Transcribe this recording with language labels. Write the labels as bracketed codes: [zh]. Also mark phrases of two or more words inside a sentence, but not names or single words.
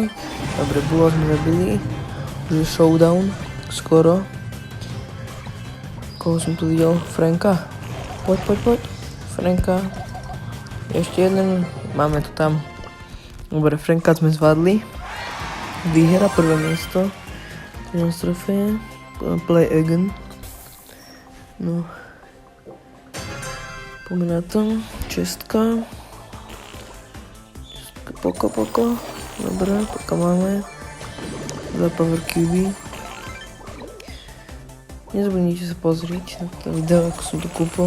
[sk] Dobre, bolo sme zabili. Už je showdown. Skoro. Koho som tu videl? Franka. Poď. Franka. Ešte jeden. Máme to tam. Dobre, Franka sme zvládli. Výhra, prvé miesto. 13 trofeje. [en] Play again. No. [sk] Poďme na to. Čestka. Poko. Dobre, poka máme. 2 [en] power cubey. [sk] Nezabudnite sa pozrieť na to video, ako som to kúpil.